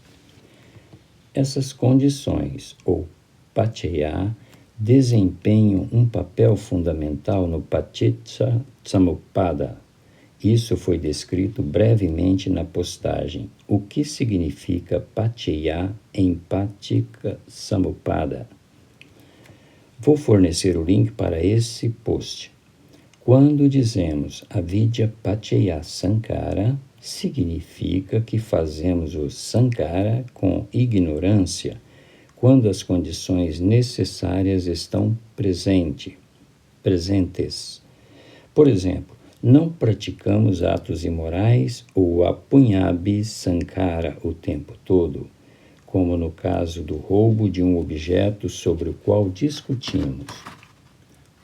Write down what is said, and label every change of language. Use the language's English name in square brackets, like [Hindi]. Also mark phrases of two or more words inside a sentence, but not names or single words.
[Portuguese] Essas condições, ou paccaya, desempenham um papel fundamental no [Pali] Paticca Samuppada. [Portuguese] Isso foi descrito brevemente na postagem. O que significa paccaya em [Pali] Paticca Samuppada? [Portuguese] Vou fornecer o link para esse post. Quando dizemos [Pali] avidya paccaya sankara, [Portuguese] significa que fazemos o sankara com ignorância, quando as condições necessárias estão presentes. Por exemplo, não praticamos atos imorais ou [Pali] apunhabi sankara [Portuguese] o tempo todo, como no caso do roubo de um objeto sobre o qual discutimos.